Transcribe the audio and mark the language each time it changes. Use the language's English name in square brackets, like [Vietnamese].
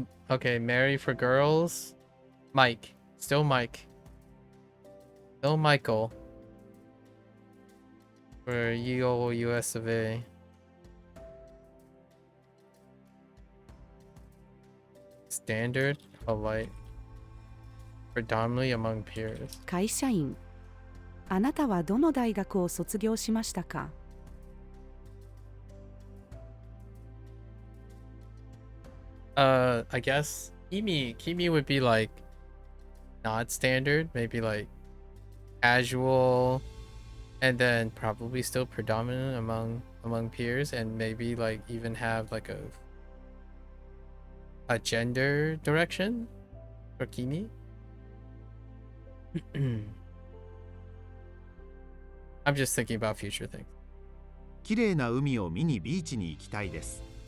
[English] Okay, Mary for girls. Mike. Still Mike. Still Michael. For US of A. Standard, polite. Predominantly among peers. [Japanese] 会社員。あなたはどの大学を卒業しましたか？ [English] I guess Kimi would be like not standard, maybe like casual, and then probably still predominant among peers, and maybe like even have like a gender direction for Kimi. I'm just thinking about future things. [Japanese] きれいな海を見にビーチに行きたいです。